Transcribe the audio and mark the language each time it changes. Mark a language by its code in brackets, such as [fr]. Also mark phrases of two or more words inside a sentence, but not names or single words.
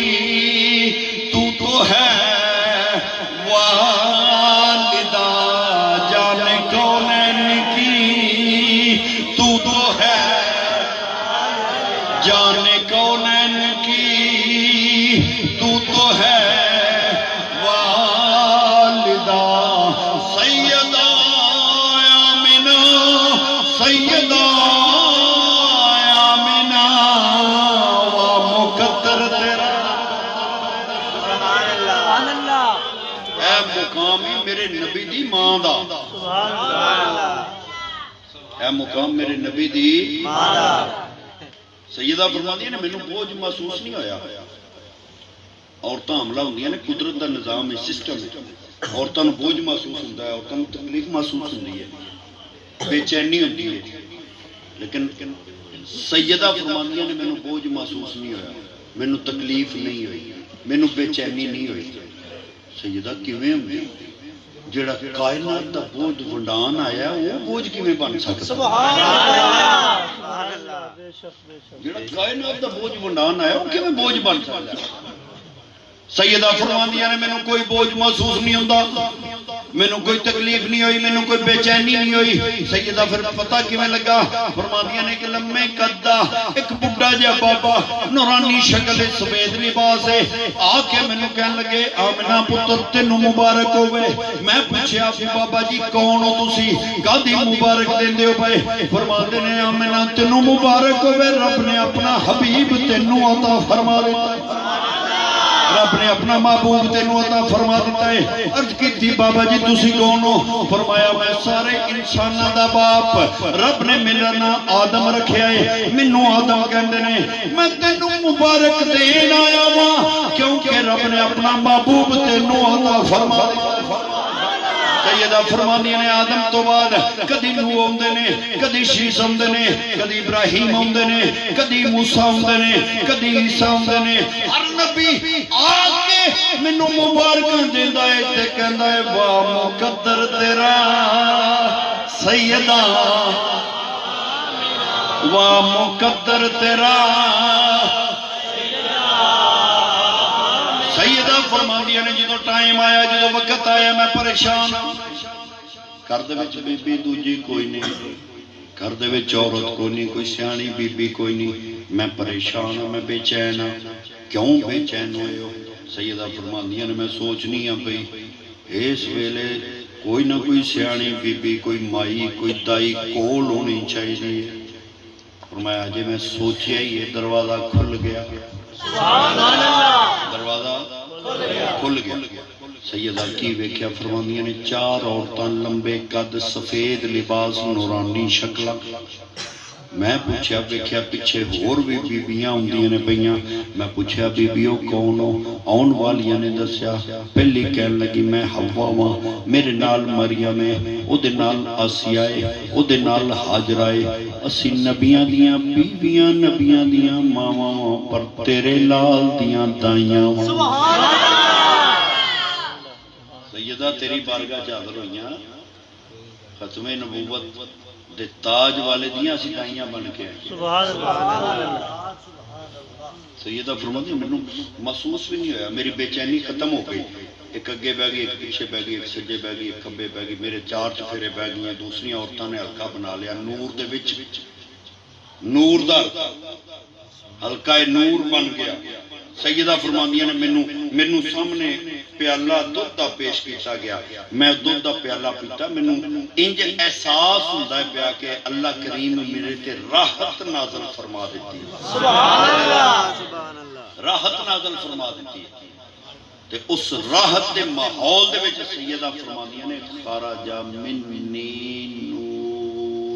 [ur] تو ہے والدہ جانے کونین کی تو ہے جانے کونین کی تو ہے والدہ سیدہ آمنہ سیدہ آمنہ و مقدر تیرا [ar] سبحان اللہ [pa] اے مقامی میرے نبی دی ماں دا سبحان اللہ اے مقام میرے نبی دی مالا سیدہ فرماتی نے مینوں بوجھ محسوس نہیں ہویا عورتاں حملہ ہوندیاں نے قدرت دا نظام ہے سسٹم ہے عورتاں نوں بوجھ محسوس ہوندا ہے عورتاں نوں تکلیف محسوس ہوندی ہے بے چینی ہوندی ہے لیکن سیدہ فرماتی نے مینوں بوجھ محسوس نہیں ہویا مینوں تکلیف نہیں ہوئی مینوں بے چینی نہیں ہوئی سیدہ کیویں ہوندی جڑا کائنات دا بوجھ ونڈان آیا وہ بوجھ کیویں بن سکتا [ar] سبحان اللہ سبحان اللہ بے شک [pa] جڑا کائنات دا بوجھ ونڈان آیا وہ کیویں بوجھ بن سکتا سیدہ فرماندیاں نے مینوں کوئی بوجھ محسوس نہیں ہوندا مینوں کوئی تکلیف نہیں ہوئی مینوں کوئی بے چینی نہیں ہوئی سیدہ پھر پتہ کیویں لگا فرماندیاں نے کہ لمے قدہ ایک بڈھا جہا بابا نورانی شکل سفید لباس ہے آ کے مینوں کہن لگے آمنہ پتر تینوں مبارک ہوئے میں پوچھیا بابا جی کون ہو تسی کادی مبارک دیندے ہو پئے فرماندے نے آمنہ تینوں مبارک ہوئے رب نے اپنا حبیب تینوں عطا فرما دتا رب نے اپنا محبوب تینوں عطا فرما دیتا ہے عرض کی تھی بابا جی تسی کون ہو فرمایا میں سارے انساناں دا باپ رب نے میرا نام آدم رکھیا ہے مینوں آدم کہندے نے میں تینوں مبارک دین آیا ہاں کیونکہ رب نے اپنا محبوب تینوں عطا فرما دیتا سیدہ فرماندیاں نے آدم تو بعد کدی نوح ہوندے نے کدی شیس ہوندے نے کدی ابراہیم ہوندے نے کدی موسیٰ ہوندے نے کدی عیسیٰ ہوندے نے ہر نبی آ کے مینوں مبارکاں دیندا ہے تے کہندا ہے واہ مقدر تیرا سیدہ واہ مقدر تیرا سیدہ فرماندیاں نے جدوں ٹائم آیا جدوں وقت آیا میں پریشان گھر دے وچ بی بی دوجی کوئی نہیں گھر دے وچ عورت کوئی نہیں کوئی سیاਣੀ بی بی کوئی نہیں میں پریشان ہوں میں بے چین ہوں کیوں بے چین ہوئے ہو سیدہ فرماندیاں نے میں سوچنی ہوں پئی اس ویلے کوئی نہ کوئی سیاਣੀ بی بی کوئی مائی کوئی دائی کول ہونی چاہیے فرمایا جی میں سوچیا ہی یہ دروازہ کھل گیا دروازہ کھل گیا سیدہ کی ویکھیا فرماندیاں نے چار عورتاں لمبے قد سفید لباس نورانی شکلاں میں پوچھیا ویکھیا پیچھے ہور بھی بیبیاں ہوندیاں نے پئیاں میں پوچھیا بیبیوں کون ہو آن والیاں نے دسیا پہلی کہن لگی میں حوا ہاں میرے نال مریم ہے او دے نال آسیہ ہے او دے نال ہاجرہ ہے اسی نبیاں دیاں بیویاں نبیاں دیاں ماواں پر تیرے لال دیاں دائیاں [ar] سبحان اللہ [pa] سیدہ تیری بارگاہ حاضر ہوئیاں ختم نبوت دے تاج والے دیاں اسی دائیاں بن کے [ar] سبحان اللہ [pa] سیدہ فرماتی میں محسوس بھی نہیں ہویا میری بے چینی ختم ہو گئی ایک اگے بہ گئی ایک پیچھے بہ گئی ایک سجے بہ گئی ایک کھبے بہ گئی میرے چار چفیرے بہ گئی ہیں دوسری عورتوں نے حلقہ بنا لیا نور دے وچ نور دا حلقہ نور بن گیا سیدہ فرماندیاں نے مینوں سامنے پیالہ دودھ دا پیش کیتا گیا میں دودھ دا پیالہ پیتا مینوں انج احساس ہوندا ہے پیا کہ اللہ کریم میرے تے راحت نازل فرما دیتی ہے [ar] سبحان اللہ سبحان اللہ [pa] راحت نازل فرما دیتی ہے تے اس راحت دے ماحول دے وچ سیدہ فرماندیاں نے [ar] خرج منی نور